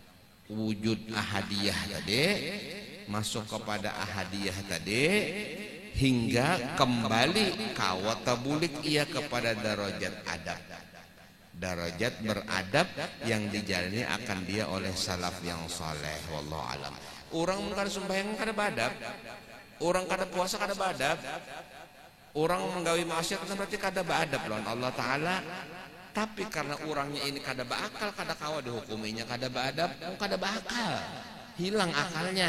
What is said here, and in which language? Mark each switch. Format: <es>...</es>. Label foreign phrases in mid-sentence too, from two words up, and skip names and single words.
<bjn>wujud ahadiyah tadi, masuk kepada ahadiyah tadi, hingga kembali kawata bulik ia kepada darajat adab, darajat beradab yang dijalani akan dia oleh salaf yang saleh.</bjn> <ar>والله أعلم.</ar> <bjn>Orang kada sembahyang kada badab, orang kada puasa kada badab, orang menggawi maksiat berarti kada badab lawan Allah Taala. Tapi karena orangnya ini kada bakal, kada kawa dihukuminya kada badab, kada bakal, hilang akalnya.</bjn>